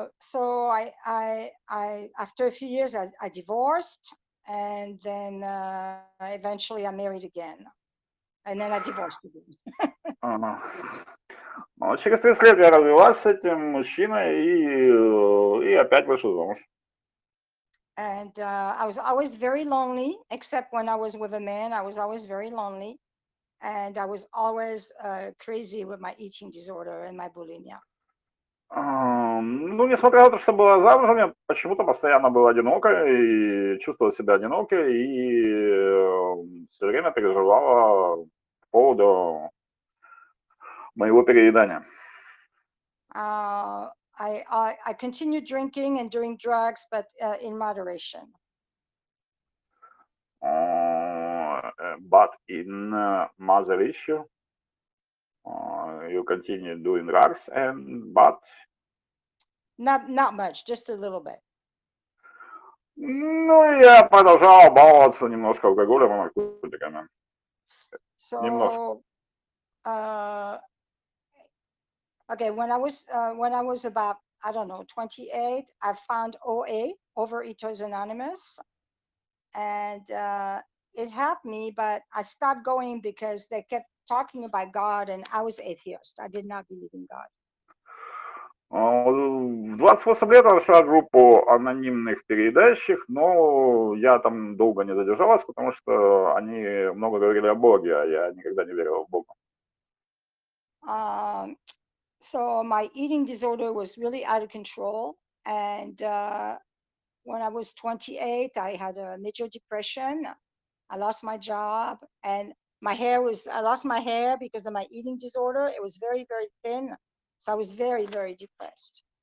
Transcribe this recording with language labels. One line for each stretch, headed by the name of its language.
English: So after a few years, I divorced, and then eventually I married again, and then I divorced again. Ага.
Russian: Ну, через 30 лет я развелась с этим мужчиной и опять вышел замуж.
English: And I was always very lonely, except when I was with a man. I was always very lonely, and I was always crazy with my eating disorder and my bulimia.
Russian: Ну, несмотря на то, что была замужем, я почему-то постоянно была одинока и чувствовала себя одинокой, и все время переживала по поводу моего переедания.
English: I continued drinking and doing drugs, but in moderation. But in mother issue, you continue doing drugs, but not much, just a little bit.
Russian: Ну, я продолжал баловаться немножко алкоголем и наркотиками. Немножко.
English: So, okay, when I was about, I don't know, 28, I found OA, Overeaters Anonymous, and it helped me, but I stopped going because they kept talking about God, and I was atheist. I did not believe in God.
Russian: В 28 лет я нашла группу анонимных переедающих, но я там долго не задержалась, потому что они много говорили о Боге, а я никогда не верила в Бога.
English: So my eating disorder was really out of control, and when I was 28, I had a major depression. I lost my job, and I lost my hair because of my eating disorder. It was very, very thin. So I was very, very depressed.